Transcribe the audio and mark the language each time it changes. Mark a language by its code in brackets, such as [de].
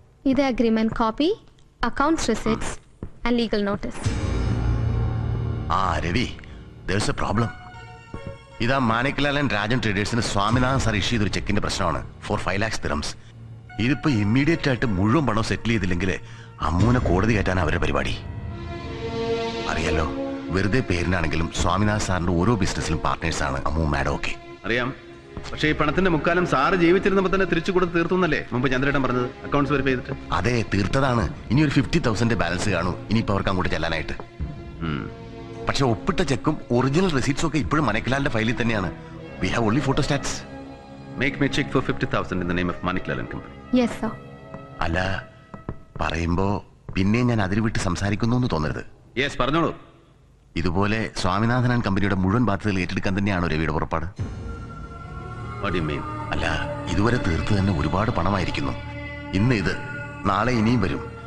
[ml] ഇത് [en] agreement copy, accounts receipts and legal notice. Ravi, there's a problem. [ml] ഇതാ മാണിക്ലാൽ and Rajan ട്രേഡേഴ്സിന് Swaminathan sir issue ചെയ്തൊരു ചെക്കിന്റെ പ്രശ്നമാണ് four 5 lakhs dirhams. ഇതിപ്പോ immediate ആയിട്ട് മുഴുവൻ പണം സെറ്റിൽ ചെയ്തില്ലെങ്കിൽ അമ്മൂനെ കോടതി കയറ്റാൻ അവരുടെ പരിപാടി. അറിയാലോ, വെറുതെ പേരിനാണെങ്കിലും സ്വാമിനാഥൻ സാറിന്റെ ഓരോ ബിസിനസ്സിലും പാർട്ട്നേഴ്സാണ് അമ്മൂ മാഡം ഒക്കെ. അറിയാം. പക്ഷേ ഈ പണത്തിന്റെ മുക്കാലം സാറ് ജീവിച്ചിരുന്നപ്പോ തന്നെ തിരിച്ചു കൊടുത്ത് തീർത്തുന്നല്ലേ മുമ്പ് ചന്ദ്രേട്ടൻ പറഞ്ഞത്, അക്കൗണ്ട്സ് വെരിഫൈ ചെയ്തിട്ട്? അതെ, തീർത്തതാണ്. ഇനി ഒരു 50,000 ബാലൻസ് കാണൂ ഇനിയിപ്പോ അവർക്ക് അങ്ങോട്ട് ചെല്ലാനായിട്ട്. പക്ഷെ ഒപ്പിട്ട ചെക്കും ഒറിജിനൽ റെസീറ്റ്സും ഒക്കെ ഇപ്പോഴും മനക്കിലാലിന്റെ ഫയലിൽ തന്നെയാണ്. [en] We have only photostats. Make me check for 50,000 in the name of Maniklal and Company. Yes, sir. [ml] അല്ല, പറയുമ്പോ പിന്നെ ഞാൻ അതിൽ വിട്ട് സംസാരിക്കുന്നു എന്ന് തോന്നരുത്. യെസ്, പറഞ്ഞോളൂ. ഇതുപോലെ സ്വാമിനാഥൻ ആൻഡ് കമ്പനിയുടെ മുഴുവൻ ബാധ്യതകൾ ഏറ്റെടുക്കാൻ തന്നെയാണോ രവിയുടെ പുറപ്പാട്? [en] What do you mean? [ml] അല്ല, ഇതുവരെ തീർത്ത് തന്നെ ഒരുപാട് പണമായിരിക്കുന്നു. ഇന്ന് ഇത്, നാളെ ഇനിയും വരും.